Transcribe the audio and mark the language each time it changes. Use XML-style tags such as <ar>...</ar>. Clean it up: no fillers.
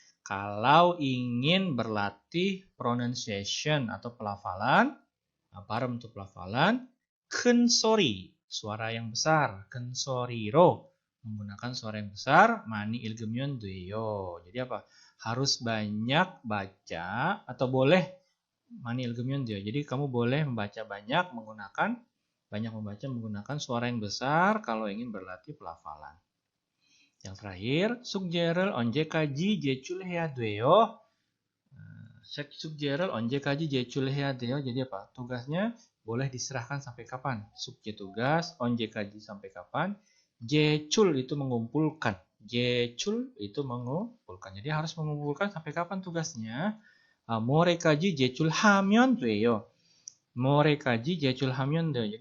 <id>Kalau ingin berlatih pronunciation atau pelafalan, 발음 untuk pelafalan, 큰 소리 suara yang besar,</id> <ko>큰 소리로</ko> <id>menggunakan suara yang besar,</id> <ko>많이 읽으면 돼요.</ko> <id>Jadi apa? Harus banyak baca atau boleh</id> <ko>많이 읽으면 돼요.</ko> <id>Jadi kamu boleh membaca banyak menggunakan Banyak membaca menggunakan suara yang besar kalau ingin berlatih pelafalan. Yang terakhir,</id> <ko>숙제를 언제까지 제출해야 돼요? 숙제를 언제까지 제출해야 돼요?</ko> <id>Jadi apa? Tugasnya boleh diserahkan sampai kapan? 숙제 tugas, 언제까지 sampai kapan? 제출 itu mengumpulkan. 제출 itu mengumpulkan. Jadi harus mengumpulkan sampai kapan tugasnya?</id> <ko>모레까지 제출하면 돼요. 모레까지 제출하면 돼요.</ko>